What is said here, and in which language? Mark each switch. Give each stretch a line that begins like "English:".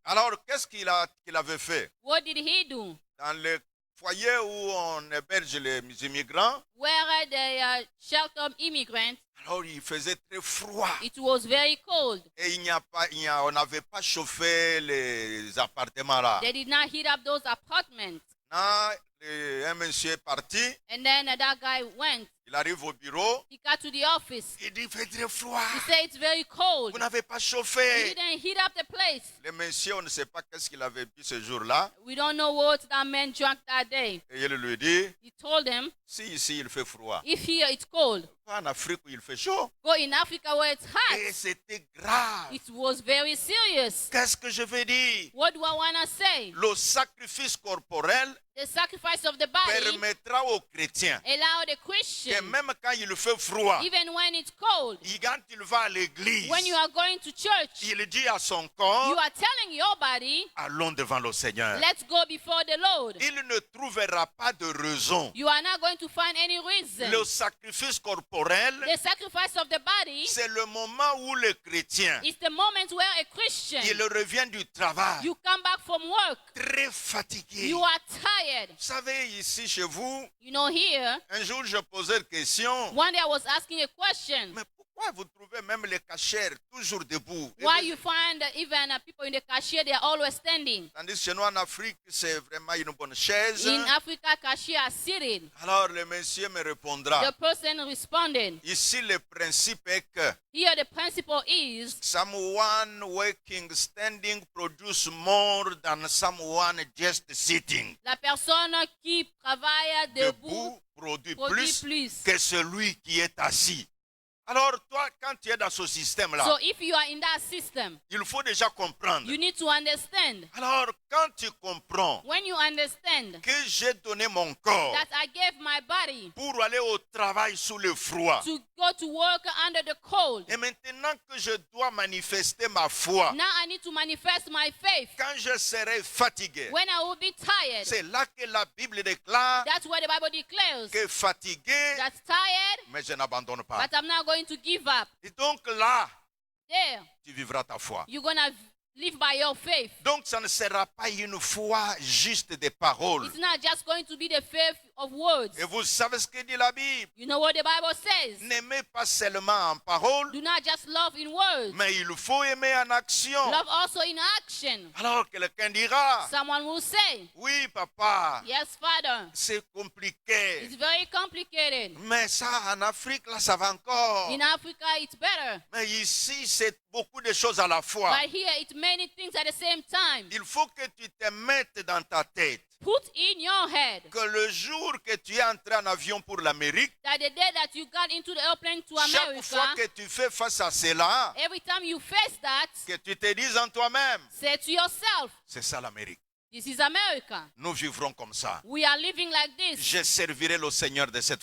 French: Alors, qu'est-ce qu'il avait fait?
English: What did he do?
French: Dans le foyer où on héberge les immigrants,
English: Where they shelter immigrants,
French: alors il faisait très froid.
English: it was very cold.
French: Et on n'avait pas chauffé les appartements là.
English: They did not heat up those apartments.
French: Là, un monsieur est parti,
English: And then that guy went.
French: il arrive au bureau,
English: He got to the office.
French: il dit, il fait très froid.
English: He said it's very cold.
French: Vous n'avez pas
English: He
French: chauffé.
English: didn't heat up the place.
French: Le monsieur, on ne sait pas qu'est-ce qu'il avait bu ce jour-là.
English: We don't know what that man drank that day.
French: Et il lui dit,
English: He told him,
French: si ici il fait froid,
English: if here it's cold,
French: va en Afrique où il fait chaud.
English: go in Africa where it's
French: Et
English: hot.
French: c'était grave.
English: It was very serious.
French: Qu'est-ce que je veux dire?
English: What do I want to say?
French: Le sacrifice corporel
English: The sacrifice of the body
French: permettra aux chrétiens
English: allow the
French: que
English: Christian,
French: même quand il fait froid,
English: even when it's cold,
French: quand il va à l'église,
English: when you are going to church,
French: il dit à son
English: you
French: corps,
English: are telling your body,
French: allons devant le Seigneur.
English: let's go before the Lord.
French: Il ne trouvera pas de raison.
English: You are not going to find any reason.
French: Le sacrifice corporel,
English: The sacrifice of the body
French: c'est le moment où le chrétien,
English: is the moment where a Christian,
French: il revient du travail,
English: you come back from work,
French: très fatigué.
English: you are tired.
French: Vous savez, ici chez vous,
English: You know, here,
French: un jour je posais une question,
English: one day I was asking a question.
French: mais pourquoi vous trouvez même les cachères toujours debout?
English: Why you find that even people in the cashier, they are always standing.
French: Tandis que chez nous en Afrique, c'est vraiment une bonne chaise.
English: In Africa, cashier are sitting.
French: Alors le monsieur me répondra.
English: The person responded.
French: Ici, le principe est que
English: Here the principle is someone working standing produce more than someone just sitting.
French: la personne qui travaille debout Produit produit plus plus. que celui qui est assis. Alors toi, quand tu es dans ce système-là,
English: So if you are in that system,
French: il faut déjà comprendre.
English: you need to understand.
French: Alors quand tu comprends
English: When you understand
French: que j'ai donné mon corps
English: that I gave my body
French: pour aller au travail sous le froid,
English: to go to work under the cold,
French: et maintenant que je dois manifester ma foi,
English: now I need to manifest my faith.
French: quand je serai fatigué,
English: When I will be tired,
French: c'est là que la Bible déclare
English: that's where the Bible declares
French: que fatigué,
English: that's tired,
French: mais je n'abandonne pas.
English: but I'm not going to give up.
French: Et donc là,
English: There,
French: tu vivras ta foi.
English: you're going to live by your faith.
French: Donc ça ne sera pas une foi juste des paroles.
English: It's not just going to be the faith of words.
French: Et vous savez ce que dit la Bible?
English: You know what the Bible says?
French: N'aimez pas seulement en parole,
English: Do not just love in words.
French: mais il faut aimer en action.
English: Love also in action.
French: Alors quelqu'un dira,
English: Someone will say,
French: oui papa,
English: yes, Father,
French: c'est compliqué.
English: it's very complicated.
French: Mais ça en Afrique, là, ça va encore.
English: In Africa, it's better.
French: Mais ici, c'est beaucoup de choses à la fois.
English: But here, it's many things at the same time.
French: Il faut que tu te mettes dans ta tête
English: Put in your head
French: que le jour que tu es entré en avion pour l'Amérique,
English: that the day that you got into the airplane to
French: chaque fois
English: America,
French: que tu fais face à cela,
English: every time you face that,
French: que tu te dises en toi-même,
English: say to yourself,
French: c'est ça l'Amérique.
English: this is America.
French: Nous vivrons comme ça.
English: We are living like this.
French: Je servirai le Seigneur de cette